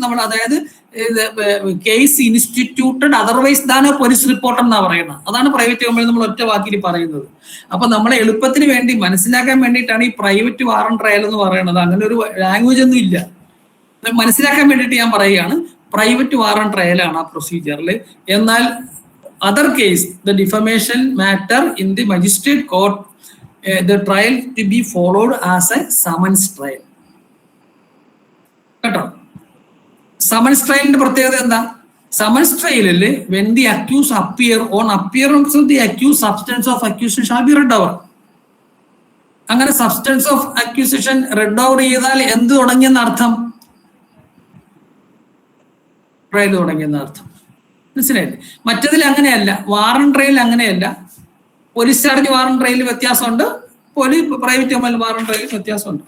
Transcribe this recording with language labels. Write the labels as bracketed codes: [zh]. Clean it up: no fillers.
[ml] നമ്മൾ അതായത് case instituted otherwise than police report എന്നാ പറയുന്നത്. അതാണ് പ്രൈവറ്റ് കംപ്ലൈന്റ് നമ്മൾ ഒറ്റ വാക്കിൽ പറയുന്നത്. അപ്പൊ നമ്മളെ എളുപ്പത്തിന് വേണ്ടി മനസ്സിലാക്കാൻ വേണ്ടിയിട്ടാണ് ഈ പ്രൈവറ്റ് വാറണ്ട് ട്രയൽ എന്ന് പറയുന്നത്. അങ്ങനെ ഒരു ലാംഗ്വേജ് ഒന്നും ഇല്ല. മനസ്സിലാക്കാൻ വേണ്ടിയിട്ട് ഞാൻ പറയുകയാണ്, പ്രൈവറ്റ് വാറണ്ട് ട്രയലാണ് ആ പ്രൊസീജിയറിൽ. എന്നാൽ [en] other case, the defamation matter in the magistrate court, the trial to be followed as a summons trial. [ml] കേട്ടോ? സമൻസ് ട്രയലിന്റെ പ്രത്യേകത എന്താ? Summons ട്രയലിൽ [en] when the accused appear, on appearance of the accused, substance of accusation shall be read over. [ml] അങ്ങനെ substance of acquisition red over ചെയ്താൽ എന്ത് തുടങ്ങിയെന്ന അർത്ഥം? Trial തുടങ്ങിയെന്ന അർത്ഥം. മനസ്സിലായില്ലേ? മറ്റതിൽ അങ്ങനെയല്ല. വാറണ്ട് ട്രയൽ അങ്ങനെയല്ല. പോലീസ് ചാർജ് വാറണ്ട് ട്രയൽ വ്യത്യാസമുണ്ട്, പ്രൈവറ്റ് വാറണ്ട് ട്രയൽ വ്യത്യാസമുണ്ട്.